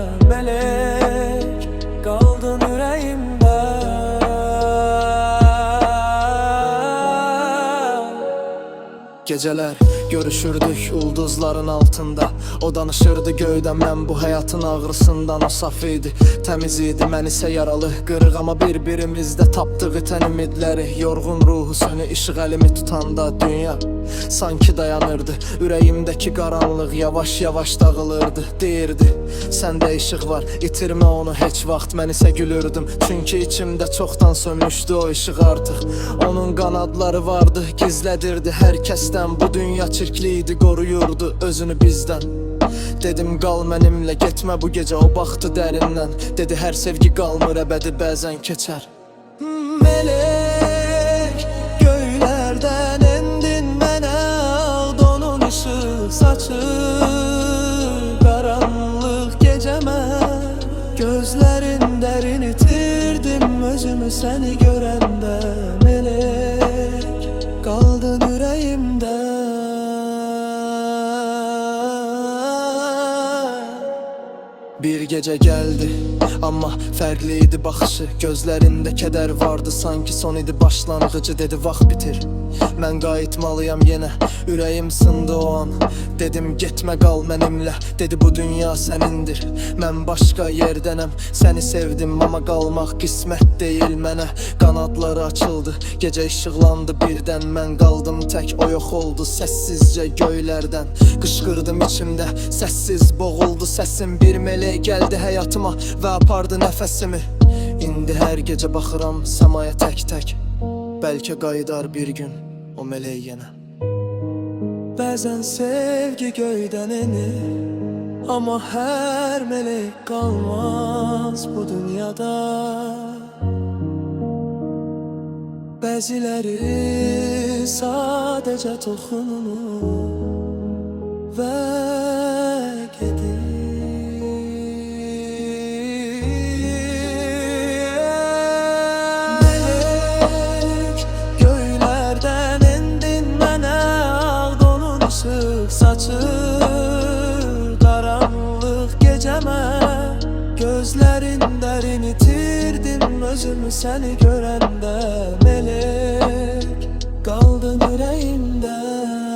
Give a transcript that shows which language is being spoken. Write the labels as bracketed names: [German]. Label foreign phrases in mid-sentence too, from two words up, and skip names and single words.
[Turkish] Melek kaldın yüreğimde. [Azerbaijani] Geceler görüşürdük ulduzların altında. O danışırdı göyden, ben bu hayatın ağrısından. O saf idi, temiz idi, mən isə yaralı, qırıq. Ama birbirimizde tapdığı tən ümidləri. Yorğun ruhu sönü işıq əlimi tutanda dünya sanki dayanırdı. Ürəyimdəki qaranlıq yavaş yavaş dağılırdı. Deyirdi, səndə işıq var, itirmə onu heç vaxt. Mən isə gülürdüm, çünkü içimdə çoxdan sönmüşdü o işıq artıq. Onun qanadları vardı, gizlədirdi hər kəsdən. Bu dünya çirkliydi, qoruyurdu özünü bizdən. Dedim qal mənimlə, getmə bu gecə. O baxdı dərindən, dedi hər sevgi qalmır əbədi, bəzən keçər. [Turkish] Melek [Azerbaijani] göylərdən endin mənə, [Turkish] Ağdonun ışığı saçır karanlık geceme. Gözlerin derin [Azerbaijani] itirdim özümü [Turkish] seni görende. Melek kaldın yüreğimde. [Azerbaijani] Bir gece geldi ama fərqliydi baxışı. Gözlərində kədər vardı, sanki son idi başlanğıcı. Dedi vaxt bitir, mən qayıtmalıyam yenə. Ürəyim sındı o an, dedim getmə qal mənimlə. Dedi bu dünya sənindir, mən başqa yerdənəm. Səni sevdim ama qalmaq qismət deyil mənə. Qanadları açıldı, gecə işıqlandı birdən. Mən qaldım tək, o yox oldu səssizcə göylərdən. Qışqırdım içimdə, səssiz boğuldu səsim. [Turkish] Bir melek geldi hayatıma ve [Azerbaijani] apardı nəfəsimi. İndi hər gecə baxıram səmaya tək-tək. Bəlkə qayıdar bir gün o meleği yenə. Bəzən sevgi göydən enir, [Turkish] ama her melek kalmaz bu dünyada. [Azerbaijani] Bəziləri sadəcə toxunur və gedir. [Turkish] Saçır karanlık geceme. Gözlerin derin [Azerbaijani] itirdim özümü [Turkish] seni görende. Melek kaldın yüreğimde.